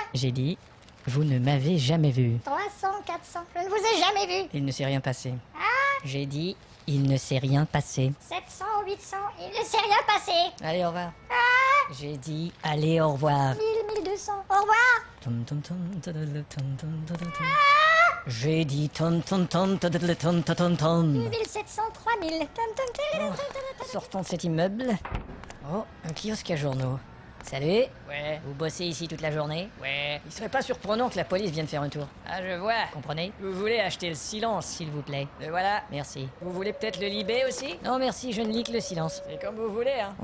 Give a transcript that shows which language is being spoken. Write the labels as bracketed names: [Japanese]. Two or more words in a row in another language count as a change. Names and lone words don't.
[French] J'ai dit, vous ne m'avez jamais vu. 300, 400, je ne vous ai jamais vu. Il ne s'est rien passé. Ah, J'ai dit, il ne s'est rien passé. 700, 800, il ne s'est rien passé. Allez, au revoir. Ah, J'ai dit, allez, au revoir. 1000, 1200, au revoir. Tom, tom, tom, tadadada, tom, tom, tadadada. J'ai dit tom, tom, tom, tadadada, tom, tom, tom, tom. 2700, 3000. Sortons de cet immeuble. Oh, un kiosque à journaux. Salut. Ouais. Vous bossez ici toute la journée? Ouais. Il serait pas surprenant que la police vienne faire un tour. Ah, je vois. Comprenez? Vous voulez acheter le silence, s'il vous plaît. Le voilà. Merci. Vous voulez peut-être le libé aussi? Non, merci, je ne lis que le silence. C'est comme vous voulez, hein.